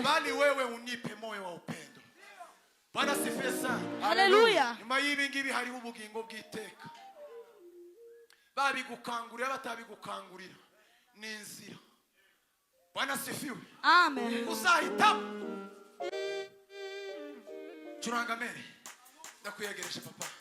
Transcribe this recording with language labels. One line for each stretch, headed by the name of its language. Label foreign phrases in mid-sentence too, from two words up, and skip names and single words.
Swahili: Bali wewe unipe moyo wa upendo. Bwana sifiwe sana. Haleluya.
Kinyarwanda: Nyuma y'ibi ngibi hariho ubugingo bw'iteka. Babigukangurira batabigukangurira ni inzira.
Swahili: Bwana sifiwe. Amen.
Kinyarwanda: Uzahitamo. Curanga mere. Ndakuyegereje papa.